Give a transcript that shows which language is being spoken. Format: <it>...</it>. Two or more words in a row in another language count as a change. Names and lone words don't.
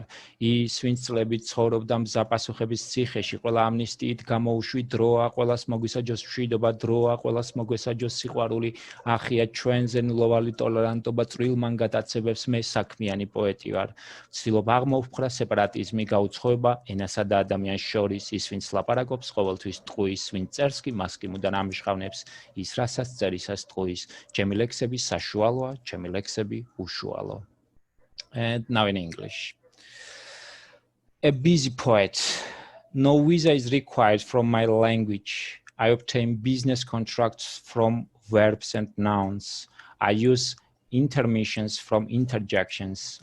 <ka>ის, ვინც წლებით ცხოვრობდა მზაპასუხების ციხეში, ყველა ამნისტიით გამოუშვი დროა, ყველას მოგვისაჯოს მშვიდობა, დროა, ყველას მოგვესაჯოს სიყვარული, ახია ჩვენზე ნულოვანი ტოლერანტობა წვრილმან გატაცებებს, მე საქმიანი პოეტი ვარ. ვცდილობ აღმოვფხრა სეპარატიზმი, გაუცხოება ენასა და ადამიანს შორის, ის, ვინც ლაპარაკობს, ყოველთვის ტყუის, ვინც წერს კი მას კი მუდამ ამჟღავნებს. ის რასაც წერისას ტყუის, ჩემი ლექსები საშუალოა, ჩემი ლექსები უშუალო.</ka> <en>And now in English. A busy poet. No visa is required from my language. I obtain business contracts from verbs and nouns. I use intermissions from interjections.</en>